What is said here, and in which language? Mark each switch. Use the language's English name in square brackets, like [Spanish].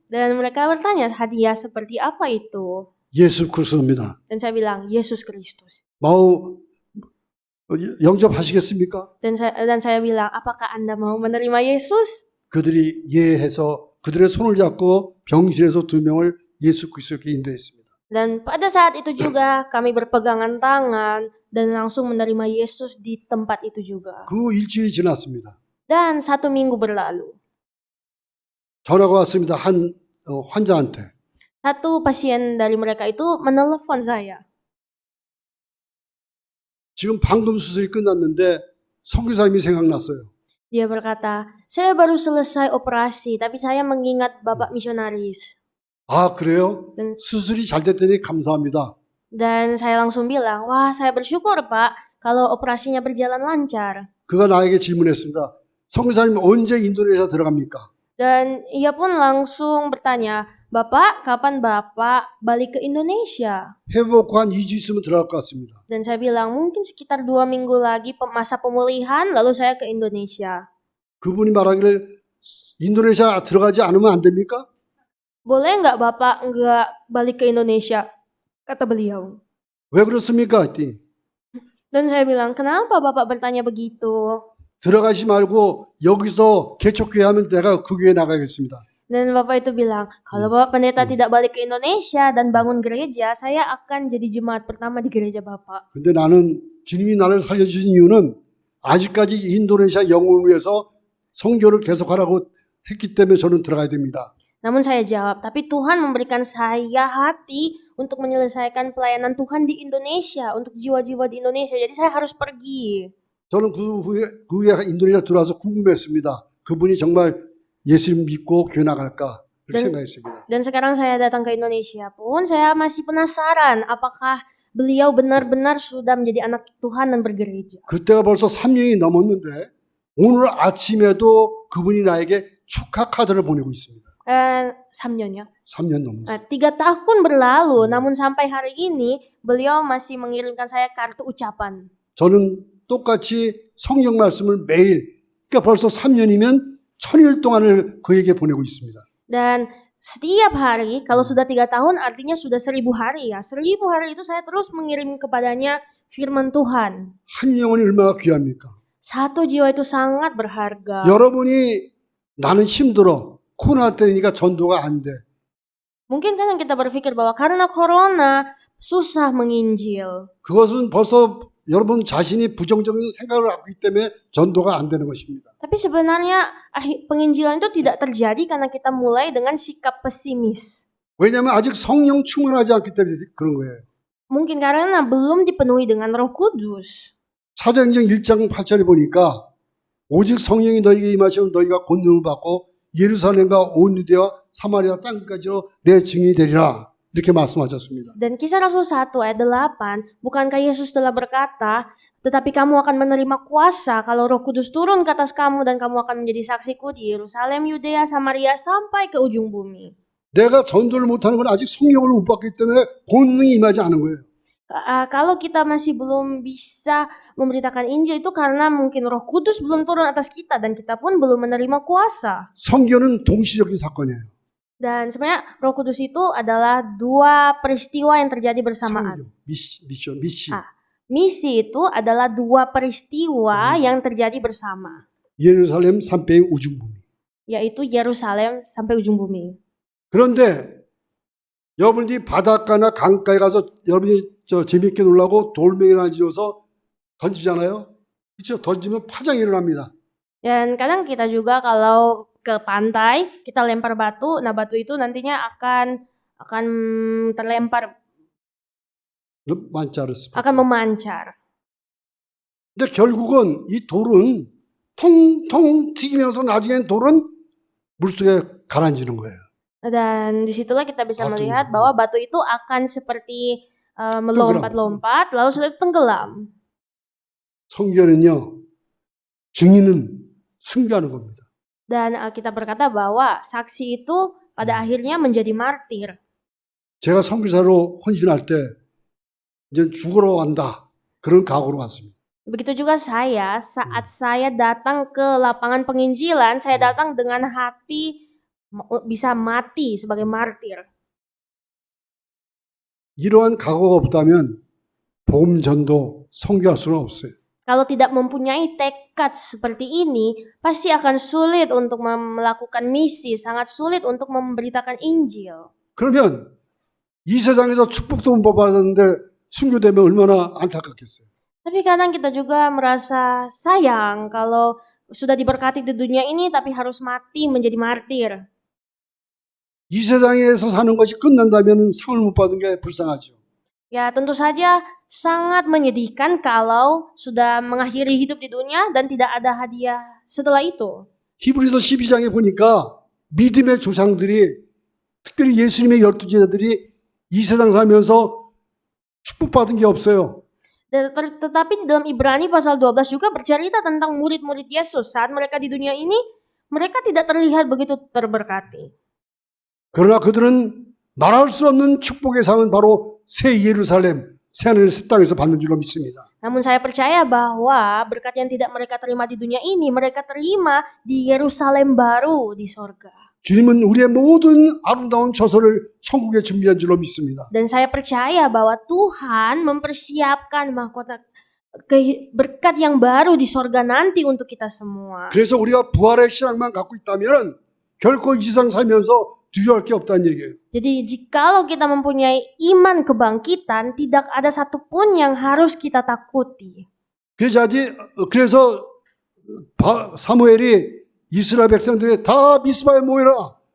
[Indonesian] Dan mereka bertanya, hadiah seperti apa itu? [Korean] 예수 그리스도입니다. [Indonesian] Dan saya bilang, Yesus Kristus. mau [Korean] 영접하시겠습니까? [Indonesian] Dan saya bilang, apakah Anda mau menerima Yesus? [Korean] 그들이 예해서 그들의 손을 잡고 병실에서 2명을 예수 그리스도께 인도했습니다. [Indonesian] Dan pada saat itu juga kami berpegangan tangan dan langsung menerima Yesus di tempat itu juga. [Korean] 그 일주일이 지났습니다. [Indonesian] Dan 1 minggu berlalu, [Korean] 전화가 왔습니다. 한 환자한테. [Indonesian] 1 pasien dari mereka itu menelepon saya. [Korean] 지금 방금 수술이 끝났는데 선교사님이 생각났어요. [Indonesian] Dia berkata, saya baru selesai operasi, tapi saya mengingat Bapak misionaris. [Korean] 아, 그래요? [Indonesian] Dan, [Korean] 수술이 잘 됐더니 감사합니다. [Indonesian] dan saya langsung bilang, wah saya bersyukur Pak, kalau operasinya berjalan lancar. [Korean] 그가 나에게 질문했습니다. 선교사님 언제 인도네시아 들어갑니까? [Indonesian] Dan ia pun langsung bertanya, Bapak, kapan Bapak balik ke Indonesia? [Korean] 회복하고 한 2주 있으면 들어갈 것 같습니다. [Indonesian] Dan saya bilang, mungkin sekitar 2 minggu lagi masa pemulihan, lalu saya ke Indonesia. [Korean] 그분이 말하기를 인도네시아 들어가지 않으면 안 됩니까? [Indonesian] Boleh nggak Bapak nggak balik ke Indonesia? Kata beliau. [Korean] 왜 그렇습니까? 했더니 [Indonesian] Dan saya bilang, kenapa Bapak bertanya begitu? [Korean] 들어가지 말고 여기서 개척교회 하면 내가 그 교회 나가겠습니다. [Indonesian] Dan Bapak itu bilang, kalau Bapak pendeta tidak balik ke Indonesia dan bangun gereja, saya akan jadi jemaat pertama di gereja Bapak. [Korean] 근데 나는 주님이 나를 살려주신 이유는 아직까지 인도네시아 영혼을 위해서 선교를 계속하라고 했기 때문에 저는 들어가야 됩니다. [Indonesian] Namun saya jawab, tapi Tuhan memberikan saya hati untuk menyelesaikan pelayanan Tuhan di Indonesia, untuk jiwa-jiwa di Indonesia. Jadi saya harus pergi. [Korean] 저는 그 후에 인도네시아 들어와서 궁금했습니다. 그분이 정말 예수님 믿고 교회 나갈까 그렇게 생각했습니다. [Indonesian] Dan sekarang saya datang ke Indonesia pun, saya masih penasaran apakah beliau benar-benar sudah menjadi anak Tuhan dan bergereja. [Korean] 그때가 벌써 3년이 넘었는데 오늘 아침에도 그분이 나에게 축하 카드를 보내고 있습니다. 3년요. 3년 넘었어요. [Indonesian] 3 tahun berlalu, namun sampai hari ini beliau masih mengirimkan saya kartu ucapan. [Korean] 저는 똑같이 성경 말씀을 매일, 그러니까 벌써 3년이면 1000일 동안을 그에게 보내고 있습니다. [Indonesian] Dan setiap hari, kalau sudah 3 tahun artinya sudah 1000 hari ya. 1000 hari itu saya terus mengirim kepadanya firman Tuhan. [Korean] 한 영혼이 얼마나 귀합니까? [Indonesian] Satu jiwa itu sangat berharga. [Korean] 여러분이 나는 힘들어. 코로나 때니까 전도가 안 돼. [Indonesian] Mungkin kadang kita berpikir bahwa karena corona susah menginjil. [Korean] 그것은 벌써 여러분 자신이 부정적인 생각을 갖고 있기 때문에 전도가 안 되는 것입니다. [Indonesian] Tapi sebenarnya penginjilan itu tidak terjadi karena kita mulai dengan sikap pesimis. [Korean] 왜냐하면 아직 성령 충만하지 않기 때문에 그런 거예요. [Indonesian] Mungkin karena belum dipenuhi dengan Roh Kudus. [Korean] 사도행전 1장 8절에 보니까 오직 성령이 너희에게 임하시면 너희가 권능을 받고 예루살렘과 온 유대와 사마리아 땅까지로 내 증인이 되리라. 이렇게 말씀하셨습니다. [Indonesian] Dan Kisah Rasul 1 ayat 8, bukankah Yesus telah berkata, tetapi kamu akan menerima kuasa kalau Roh Kudus turun ke atas kamu dan kamu akan menjadi saksiku di Yerusalem, Yudea, Samaria sampai ke ujung bumi. [Korean] 내가 전도를 못하는 건 아직 성령을 못 받기 때문에 본능이 임하지 않은 거예요. [Indonesian] Kalau kita masih belum bisa memberitakan Injil itu karena mungkin Roh Kudus belum turun atas kita dan kita pun belum menerima kuasa. [Korean] 선교는 동시적인 사건이에요. [Indonesian] Dan sebenarnya Roh Kudus itu adalah 2 peristiwa yang terjadi bersamaan. [Korean] 선교, 미시. [Indonesian] Misi itu adalah 2 peristiwa yang terjadi bersama, [Korean] 예루살렘 산배의 우중부미. [Indonesian] yaitu Yerusalem sampai ujung bumi. [Korean] 그런데 여러분들이 바닷가나 강가에 가서 여러분이 재밌게 놀라고 돌멩이를 지어서 던지잖아요. 그렇죠? 던지면 파장이 일어납니다. [Indonesian] Dan kadang kita juga kalau ke pantai, kita lempar batu, nah batu itu nantinya akan terlempar, akan memancar. [Korean] 근데 결국은 이 돌은 통통 튀기면서 나중엔 돌은 물속에 가라앉는 거예요. [Indonesian] Dan disitulah kita bisa Batunya. melihat bahwa batu itu akan seperti melompat-lompat, lalu setelah itu tenggelam. [Korean] 성경은요, 증인은 승계하는 겁니다. [Indonesian] Dan Alkitab berkata bahwa saksi itu pada akhirnya menjadi martir. [Korean] 제가 선교사로 헌신할 때 이제 죽으러 간다. 그런 각오로 갔습니다. [Indonesian] Begitu juga saya, saat saya datang ke lapangan penginjilan, saya datang dengan hati bisa mati sebagai martir. [Korean] 이러한 각오가 없다면 복음 전도 선교할 수는 없어요. [Indonesian] Kalau tidak mempunyai tekad seperti ini, pasti akan sulit untuk melakukan misi, sangat sulit untuk memberitakan Injil. [Korean] 그러면 이 세상에서 축복도 못 받았는데 순교되면 얼마나 안타깝겠어요. [Indonesian] Tapi kadang kita juga merasa sayang kalau sudah diberkati di dunia ini tapi harus mati menjadi martir. [Korean] 이 세상에서 사는 것이 끝난다면 상을 못 받은 게 불쌍하죠. [Indonesian] Ya, tentu saja sangat menyedihkan kalau sudah mengakhiri hidup di dunia dan tidak ada hadiah setelah itu. [Korean] 히브리서 12장에 보니까 믿음의 조상들이 특별히 예수님의 12제자들이 이 세상 살면서 축복받은 게 없어요. [Indonesian] Tetapi di dalam Ibrani pasal 12 juga bercerita tentang murid-murid Yesus. Saat mereka di dunia ini, mereka tidak terlihat begitu terberkati. [Korean] 그러나 그들은 말할 수 없는 축복의 상은 바로 새 예루살렘, 새 하늘 새 땅에서 받는 줄로 믿습니다. [Indonesian] Namun saya percaya bahwa berkat yang tidak mereka terima di dunia ini, mereka terima di Yerusalem baru di sorga. [Korean] 주님은 우리의 모든 아름다운 처소를 천국에 준비한 줄로 믿습니다. [Indonesian] Dan saya percaya bahwa Tuhan mempersiapkan mahkota berkat yang baru di sorga nanti untuk kita semua. [Korean] 그래서 우리가 부활의 신앙만 갖고 있다면 결코 이 세상 살면서 두려워할 게 없다는 얘기예요. [Indonesian] Jadi jikalau kita mempunyai iman kebangkitan, tidak ada satupun yang harus kita takuti. [Korean] 그래서 사무엘이 이스라엘 백성들이 다 미스바에 모여라.